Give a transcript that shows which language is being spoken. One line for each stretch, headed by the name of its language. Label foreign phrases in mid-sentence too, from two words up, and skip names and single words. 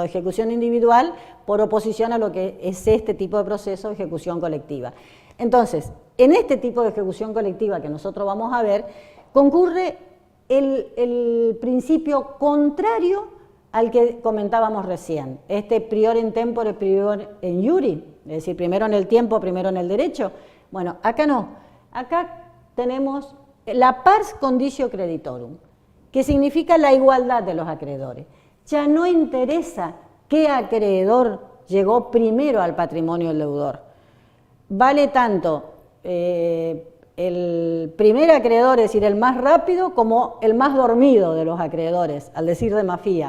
Spanish: Ejecución individual por oposición a lo que es este tipo de proceso, ejecución colectiva. Entonces, en este tipo de ejecución colectiva que nosotros vamos a ver, concurre el principio contrario al que comentábamos recién, este
Latin: prior in tempore, prior in iure,
Spanish: es decir, primero en el tiempo, primero en el derecho. Bueno, acá no, acá tenemos la
Latin: pars conditio creditorum,
Spanish: que significa la igualdad de los acreedores. Ya no interesa qué acreedor llegó primero al patrimonio del deudor. Vale tanto el primer acreedor, es decir, el más rápido, como el más dormido de los acreedores, al decir de Mafía.